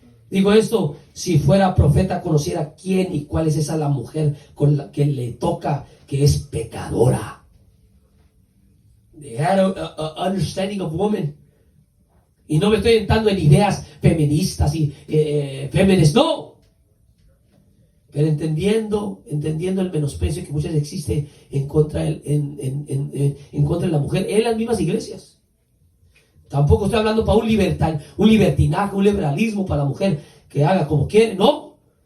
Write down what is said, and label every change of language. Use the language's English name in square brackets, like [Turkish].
[Spanish] Digo esto, si fuera profeta conociera quién y cuál es esa la mujer con la que le toca, que es pecadora. [English] They had a understanding of woman. [Spanish] Y no me estoy entrando en ideas feministas y féminas, no. Pero entendiendo el menosprecio que muchas veces existe en contra de la mujer en las mismas iglesias. Tampoco estoy hablando para un libertinaje, un liberalismo para la mujer que haga como quiere, no.